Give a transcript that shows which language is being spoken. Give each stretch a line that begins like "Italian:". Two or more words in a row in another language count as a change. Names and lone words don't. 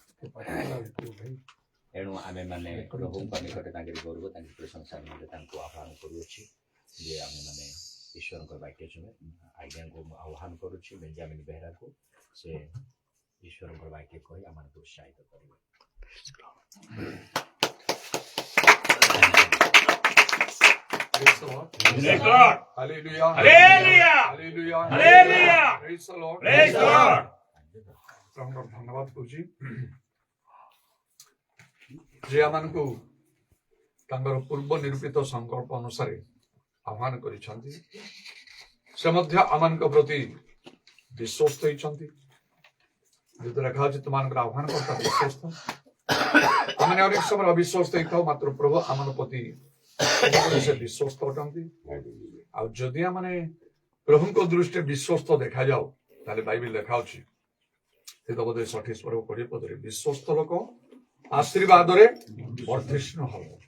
Odia: ଏଣୁ ଆମେମାନେ ପ୍ରଭୁଙ୍କ ନିକଟରେ ତାଙ୍କର ଗୌରବ ତାଙ୍କର ପ୍ରଶଂସା ନିମନ୍ତେ ତାଙ୍କୁ ଆହ୍ୱାନ କରୁଅଛି ଯେ ଆମେମାନେ ଈଶ୍ୱରଙ୍କ ବାକ୍ୟ ଶୁଣେ ଆଜ୍ଞାଙ୍କୁ ମୁଁ ଆହ୍ୱାନ କରୁଛି ବେଞ୍ଜାମିନ ବେହେରାକୁ ସେ ଈଶ୍ୱରଙ୍କ ବାକ୍ୟ କହି ଆମମାନଙ୍କୁ ଉତ୍ସାହିତ କରିବେ।
English: Praise God. Hallelujah. Hallelujah. Hallelujah. Hallelujah. Praise the Lord. Praise the Lord.
Odia: ପ୍ରଭୁଙ୍କର ଧନ୍ୟବାଦ କରୁଛି ଯେ ଆମମାନଙ୍କୁ ତାଙ୍କର ପୂର୍ବ ନିରୂପିତ ସଂକଳ୍ପ ଅନୁସାରେ ଆହ୍ୱାନ କରିଛନ୍ତି ସେ ମଧ୍ୟ ଆମମାନଙ୍କ ପ୍ରତି ବିଶ୍ୱସ୍ତ ହେଇଛନ୍ତି ଯେହେତୁ ଲେଖା ଅଛି ତୁମମାନଙ୍କର ଆହ୍ୱାନକର୍ତ୍ତା ବିଶ୍ୱସ୍ତ ଆମେ ଅନେକ ସମୟରେ ଅବିଶ୍ୱସ୍ତ ହେଇଥାଉ ମାତ୍ର ପ୍ରଭୁ ଆମ ପ୍ରତି ସେ ବିଶ୍ୱସ୍ତ ଅଟନ୍ତି ଆଉ ଯଦି ଆମେ ପ୍ରଭୁଙ୍କ ଦୃଷ୍ଟିରେ ବିଶ୍ୱସ୍ତ ଦେଖାଯାଉ ତାହେଲେ ବାଇବେଲ ଲେଖା ଅଛି ସେ ବୋଧେ 28 ପର୍ବ 20 ପଦରେ ବିଶ୍ୱସ୍ତ ଲୋକ ଆଶୀର୍ବାଦରେ ବର୍ଦ୍ଧିଷ୍ଣୁ ହବ